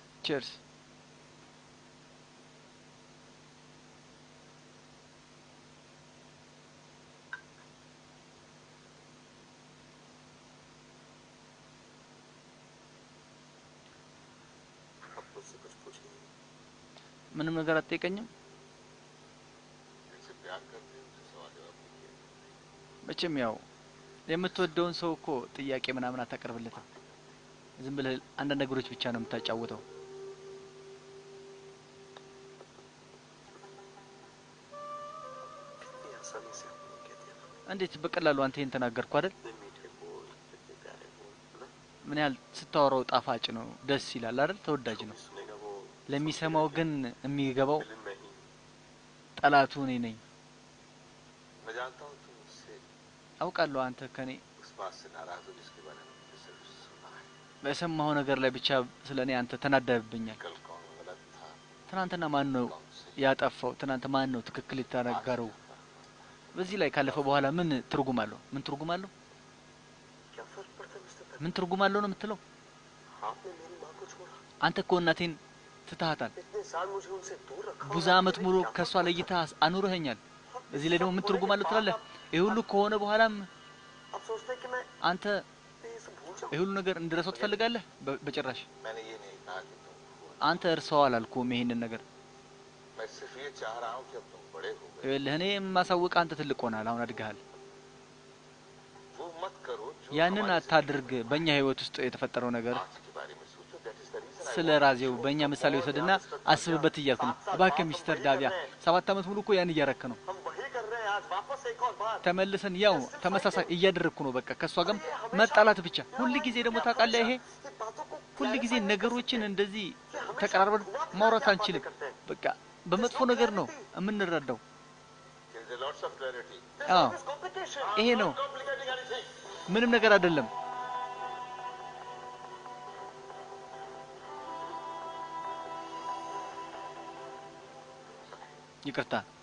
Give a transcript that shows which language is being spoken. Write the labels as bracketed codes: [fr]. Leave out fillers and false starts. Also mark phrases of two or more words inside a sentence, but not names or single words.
[am] ቺርስ [hi] अब मुझसे कुछ पूछिए [am] ምንም ነገር አትጠይቀኝም [hi] जिनसे प्यार करते हैं उनसे सवाल जवाब नहीं किया [am] መቼም ያው የምትወደውን ሰው እኮ ጥያቄ ምናምን አታቀርብለትም ዝም ብለህ አንዳንድ ነገሮች ብቻ ነው የምታጫውተው [hi] इतनी आसानी से आपको कह दिया ना [am] እንዴት በቀላሉ አንተ ይሄን ተናገርኩ አይደል [hi] इतने मीठे बोल इतने प्यारे बोल है ना [am] ምን ያህል ስታወራው ጣፋጭ ነው ደስ ይላል አይደል ተወዳጅ [hi] जो [am] ነው [hi] भी सुनेगा वो [am] ለሚሰማው ግን የሚገባው [hi] विलन में ही [am] ጠላቱ እኔ ነኝ [hi] मैं जानता हूँ तुम मुझसे [am] አውቃለሁ አንተ ከኔ [hi] उस बात से नाराज हो जिसके बारे में मुझे सिर्फ सुना है [am] በሰማው ነገር ላይ ብቻ ስለኔ አንተ ተናደብኛል [hi] कल कौन गलत था [am] ትናንትና ማን ነው [hi] कौन सही [am] ያጠፋው ትናንት ማን ነው ትክክል የተናገረው በዚህ ላይ ካለፈ በኋላ ምን ትርጉም አለው ምን ትርጉም አለው [hi] क्या फर्क पड़ता है मिस्टर [am] ምን ትርጉም አለው ነው የምትለው [hi] आपने मेरी माँ को छोड़ा [am] አንተ እኮ እናቴን ትተሃታል [hi] इतने साल मुझे उनसे दूर रखा [am] ብዙ [hi] और [am] አመት [hi] आपके [am] ሙሉ [hi] लिए क्या [am] ከሷ [hi] फर्क [am] ለይታ አኑረኸኛል [hi] पड़ता? [am] በዚህ ላይ ደግሞ ምን [hi] सब [am] ትርጉም [hi] होने [am] አለው [hi] के [am] ትላለህ [hi] बाद [am] ይሄ ሁሉ ከሆነ በኋላም [hi] आप सोचते हैं कि मैं [am] አንተ [hi] ये सब भूल जाऊं [am] ይሄ ሁሉ ነገር እንድረሳው ትፈልጋለህ በጭራሽ [hi] मैंने ये नहीं कहा कि तुम भूलो। [am] አንተ እርሳው አላልኩም ይሄንን ነገር [hi] मैं सिर्फ ये चाह रहा हूँ कि अब तुम बड़े हो गए [am] ይኸውልህ እኔ የማሳውቅ አንተ ትልቅ ሆናል አሁን አድገሃል [hi] वो मत करो जो [am] ያንን [hi] हमारी [am] አታድርግ [hi] जिंदगी में [am] በእኛ ህይወት ውስጥ የተፈጠረው ነገር [hi] आज के बारे में सोचो [en] that is the reason [am] ስለ ራዜው በእኛ ምሳሌ ወሰድና አስብበት እያልኩ ነው እባክህ ሚስተር ዳቪያ 7 አመት ሙሉ እኮ ያን እያረክ ነው [hi] हम वही कर रहे हैं आज वापस एक और बार [am] ተመልሰን ያው ተመሳሳይ እያደረግኩ ነው በቃ ከሷ ጋር መጣላት ብቻ ሁሉ ጊዜ ደግሞ ታውቃለህ ይሄ [hi] ये बातों को [am] ሁሉ ጊዜ [hi] clarify नहीं कर [am] ነገሮችን [hi] सकते। [am] እንደዚህ [hi] ये हमेशा [am] ተቀራርበን [hi] धुआं धुआं [am] ማውራት [hi] क्या [am] አንችልም [hi] बातें करते हैं। [am] በቃ በመጥፎ ነገር ነው የምንረዳው [en] There is a lots of clarity. [am] አዎ [en] There's complication. [am] ይሄ [en] I'm [am] ነው [en] not complicating anything. [am] ምንም ነገር አይደለም ይቅርታ